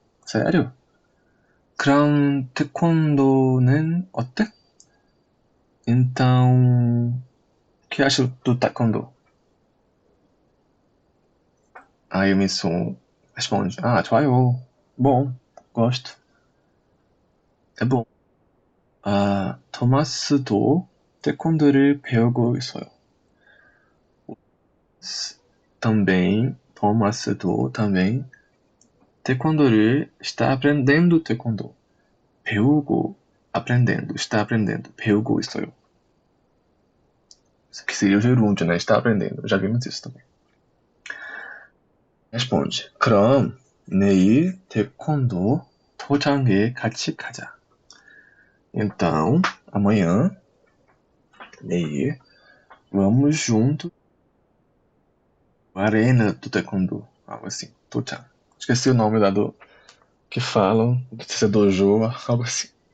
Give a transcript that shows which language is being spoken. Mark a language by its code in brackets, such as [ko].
[ko] sério? 그럼 태권도는 어때? [pt] Então, o que acha do taekwondo? Aí o Missun responde: 좋아요. bom, gosto. é bom. [ko] 토마스도 태권도를 배우고 있어요. [pt] também, [ko] 토마스도 [pt] também [ko] 태권도를 [pt] está aprendendo taekwondo. [ko] 배우고, [pt] aprendendo, está aprendendo, [ko] 배우고 있어요. [pt] Isso aqui seria o gerúndio, né? Está aprendendo. Já vimos isso também. [ko] Responde: 그럼 내일 태권도 도장에 같이 가자. [pt] Então, amanhã, neir, vamos junto à arena do taekwondo. Algo assim, 도장. Esqueci o nome lá do que falam, se é dojo, algo assim.